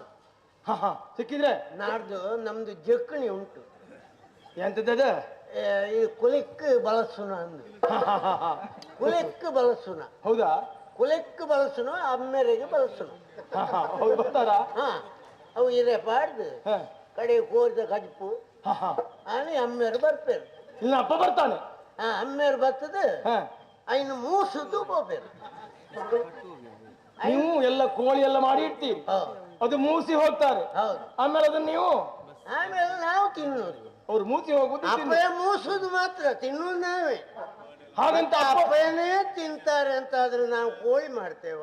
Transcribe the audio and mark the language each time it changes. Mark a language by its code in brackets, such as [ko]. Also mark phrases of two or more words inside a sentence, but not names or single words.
[kn] ಸಿಕ್ಕಿದ್ರೆ [tcy] ನಾಡ್ದು ನಮ್ದು ಜಕ್ಕಣಿ ಉಂಟು. ಎಂತದ? ಈ ಕುಲಿಕ್ ಬಳಸುನ ಅಂದು. ಕುಲಿಕ್ ಬಳಸುನ. [kn] ಹೌದಾ? [tcy] ಕುಲಿಕ್ ಬಳಸುನ, ಅಮ್ಮೆರೆಗೆ ಬಳಸುನ. [kn] ಬರ್ತಾರ? [tcy] ಅವು ಇದೆ ಪಾಡ್ದು ಕಡೆ ಕೋರಿದ ಕಜಪು ಆನೆ ಅಮ್ಮೆರು ಬರ್ಪೇರು. [kn] ಇಲ್ಲ, ಅಪ್ಪ ಬರ್ತಾನೆ. [tcy] ಅಮ್ಮೆರು ಬರ್ತದೆ. ಐನು ಮೂಸುದು ಬೋಪೇರು. [kn] ನೀವು ಎಲ್ಲ ಕೋಳಿ ಎಲ್ಲ ಮಾಡಿ ಇಡ್ತೀರಿ, ಅದು ಮೂಸಿ ಹೋಗ್ತಾರೆ. ಆಮೇಲೆ ಅದನ್ನ ನೀವು ಆಮೇಲೆ ನಾವು ತಿನ್ನೋದು. ಅವ್ರು ಮೂಸಿ ಹೋಗುದು. ಅಪ್ಪಯ್ಯ ಮೂಸುದು ಮಾತ್ರ, ತಿನ್ನೋದು ನಾವೇ. ಹಾಗಂತ ಅಪ್ಪಯ್ಯನೇ ತಿಂತಾರೆ ಅಂತ ಆದ್ರೆ ನಾವು ಕೋಳಿ ಮಾಡ್ತೇವ?